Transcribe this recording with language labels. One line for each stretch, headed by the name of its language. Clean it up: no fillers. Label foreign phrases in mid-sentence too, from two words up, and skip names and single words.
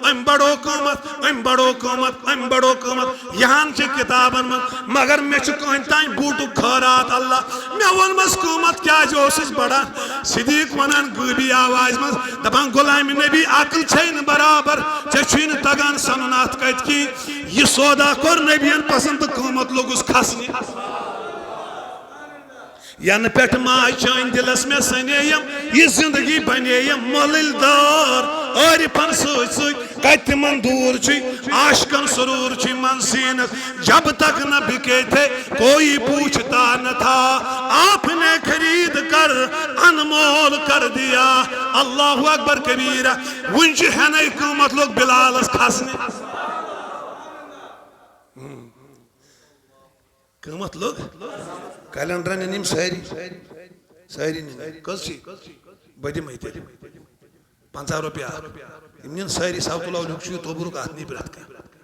Kashmiri: یہان چھِ کتابن منٛز مگر مےٚ چھُ کٕہٕنۍ تانۍ بوٗٹُک خٲرات اللہ مےٚ ووٚنمس قۭمت کیٛازِ اوسُس بڑان صدیق ونان غٲبی آوازِ منٛز دپان غلامِ نبی عقل چھے نہٕ برابر ژےٚ چھُے نہٕ تگان سنُن اتھ کتہِ کِہیٖنۍ یہِ سودا کوٚر نبیَن پسند تہٕ قۭمت لوٚگُس کھسنہِ ین پٮ۪ٹھ ماے چٲنۍ دلس مےٚ سنیٚیَم یہِ زندگی بنیٚیَم مۄلٕلۍ دار عٲرفن سۭتۍ سۭتۍ کتہِ تِمن دوٗر چھُے عاشقن سرور چھُے من سیٖنس
Urdu: جب تک نہ بکے تھے کوئی پوچھتا نہ تھا آپ نے خرید کر انمول کر دیا
Arabic: اللہ اکبر کبیرہ
Kashmiri: وُنہِ چھُ ہٮ۪نَے قۭمت لوٚگ بلالس کھسنہِ قۭمت لوٚگ کیلنڈر نِنِم سٲری نِنِم کٔژ چھِ بہٕ دِمے تیٚلہِ 50 رۄپیہِ اکھ یِم نِن سٲری ساوتُل اولِیُک چھُ یہِ توبرُک اتھ نی پرٛٮ۪تھ کانٛہہ